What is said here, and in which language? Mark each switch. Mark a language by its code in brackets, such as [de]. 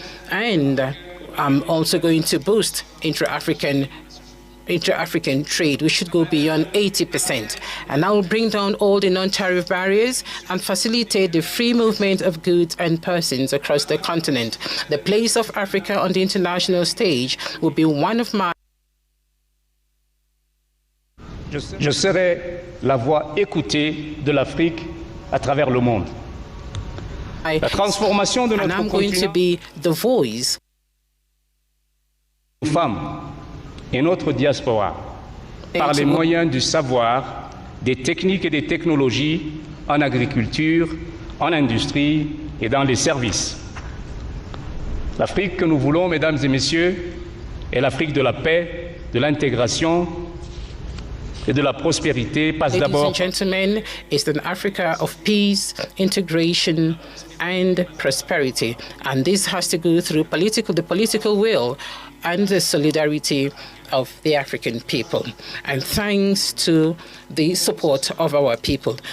[en] And I'm also going to boost intra-African trade. We should go beyond 80%. And I will bring down all the non-tariff barriers and facilitate the free movement of goods and persons across the continent. The place of Africa on the international stage will be one of my... [fr] Je serai la voix écoutée de l'Afrique à travers le monde. La transformation de notre continent, [en] the voice. [fr] Nos femmes et notre diaspora, par les moyens du savoir, des techniques et des technologies en agriculture, en industrie et dans les services. L'Afrique que nous voulons, mesdames et messieurs, est l'Afrique de la paix, de l'intégration et de la prospérité passe d'abord. [en] Ladies and gentlemen, it's an Africa of peace, integration, and prosperity. And this has to go through the political will and the solidarity of the African people, and thanks to the support of our people.